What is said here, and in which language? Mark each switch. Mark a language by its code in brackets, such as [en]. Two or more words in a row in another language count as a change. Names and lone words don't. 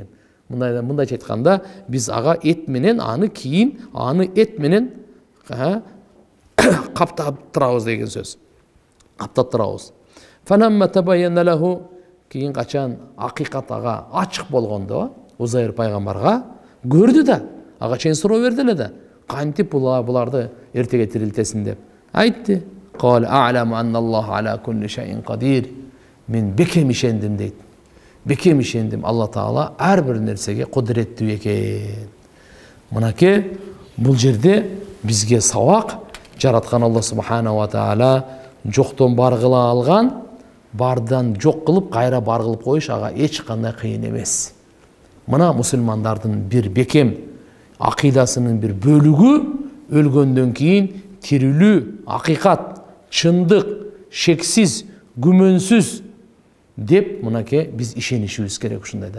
[ky] Мындайча айтканда биз ага эт менен аны кийин аны эт менен каптап турабыз деген сөз. Каптап турабыз. [ar] فلما تبين له, [ky] кийин качан акыйкат ага ачык болгондо Узайр пайгамбарга көрдү да, ага чейин суроо берди эле да. Кантип буларды эртеге тирилтесин деп айтты. [ar] قال أعلم أن الله على كل شيء قدير. [ky] Мен бекем ишендим дейди. Бекем ишендим, Аллах Таала ар бир нерсеге кудуреттүү экен. Мынакей бул жерде бизге сабак жараткан Allah [ar] سبحانه وتعالى [ky] жоқтон бар кыла алган, бардан жок кылып кайра бар кылып коюш ага эч кандай кыйын эмес. Мына мусулмандардын бир бекем акыйдасынын бир бөлүгү өлгөндөн кийин тирилүү, акыйкат, чындык, шексиз, күмөнсүз деп мынакей биз ишенишибиз керек ушундайдан.